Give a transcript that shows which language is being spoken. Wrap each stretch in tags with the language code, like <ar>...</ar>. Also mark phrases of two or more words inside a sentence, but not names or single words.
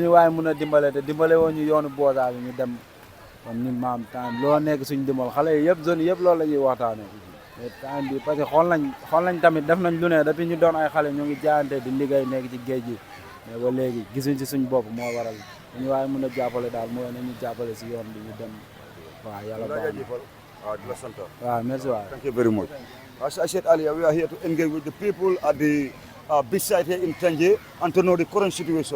<wo>ñu waaye mën a dimbale te dimbale woo ñu yoonu boosaa bi ñu dem kon ñun maam temps loo nekk suñ dimbal xale yi yëpp zone yëpp loolu la ñuy waxtaanee mais temps bi</wo> <fr>parce que</fr> <wo>xool nañ tamit def nañ lu ne depuis ñu doon ay xale ñu ngi jaayante di liggéey nekk ci géej gi mais ba léegi gisuñ ci suñ bopp moo waral dañu waaye mën a jàppale daal mooy nañu jàppale si yoon bi ñu dem waaw yàlla baax na waaw merci waay.</wo> <en>Thank you very much. As I said earlier, we are here to engage with the people at the beach side here in Tanje and to know the current situation.</en>